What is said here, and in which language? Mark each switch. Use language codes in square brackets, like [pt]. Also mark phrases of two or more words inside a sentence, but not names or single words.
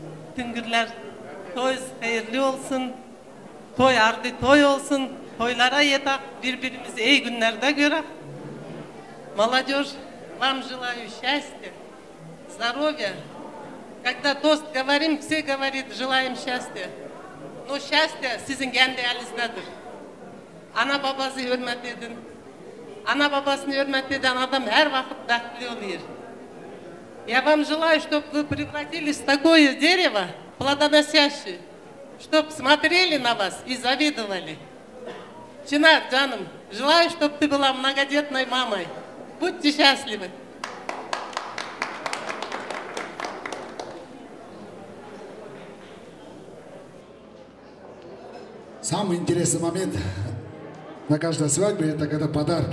[tr] Bütün günler toy hayırlı olsun. Toy ardı toy olsun. Toylara yetak, birbirimizi iyi günlerde görek. [ru] Молодежь, вам желаю счастья, здоровья. Когда тост говорим, все говорят, желаем счастья. Но счастье [tr] sizin kendi elinizdedir. Ana babası hürmet edin. Ana babasını hürmet eden adam her vakit бақытты oluyor. [ru] Я вам желаю, чтобы вы превратились в такое дерево, плодоносящее, чтобы смотрели на вас и завидовали. Чинар, canım, желаю, чтобы ты была многодетной мамой. Будьте счастливы. Самый интересный момент на каждой свадьбе это когда подарки.